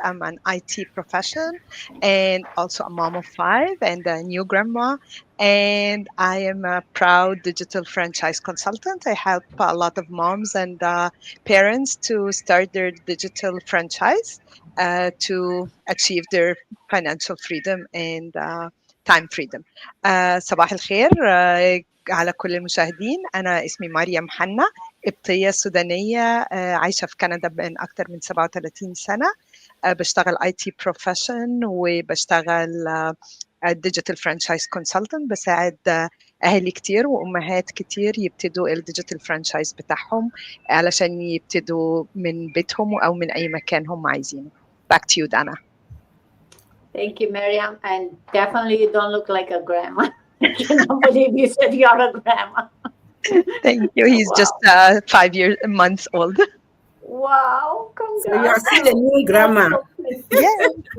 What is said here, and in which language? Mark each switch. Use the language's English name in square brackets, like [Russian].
[English] I'm an IT profession and also a mom of five and a new grandma. And I am a proud digital franchise consultant. I help a lot of moms and parents to start their digital franchise to achieve their financial freedom and time freedom. [Arabic] صباح الخير على كل المشاهدين. أنا اسمي مريم حنا، قبطية سودانية، عايشة في كندا من أكثر من 37 سنة. بشتغل IT profession وبشتغل digital franchise consultant، بساعد أهالي كتير وأمهات كتير يبتدوا الديجيتال فرانشايز بتاعهم علشان يبتدوا من بيتهم أو من أي مكان هم عايزينه. [English] Back to you, Dana. Thank you, Miriam. And definitely you don't look like a grandma. I cannot believe you said you're a grandma. Thank you. He's just 5 months old. Wow, So you're congrats. still a new grandma. Yeah.